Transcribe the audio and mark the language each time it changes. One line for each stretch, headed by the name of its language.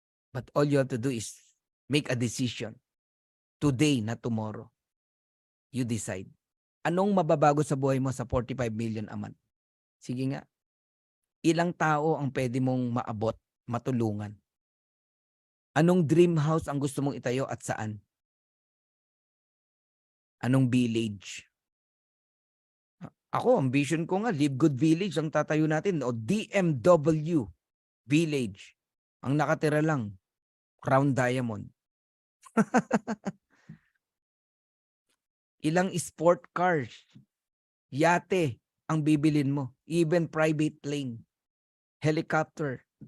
English: But all you have to do is make a decision. Today, not tomorrow. You decide.
Filipino: Anong mababago sa buhay mo sa 45 million a month? Sige nga. Ilang tao ang pwede mong maabot, matulungan? Anong dream house ang gusto mong itayo at saan? Anong village? Ako, ang vision ko nga, Live Good Village ang tatayo natin o DMW Village. Ang nakatira lang, Crown Diamond. Ilang sport cars, yate ang bibilin mo.
English: Even private plane, helicopter.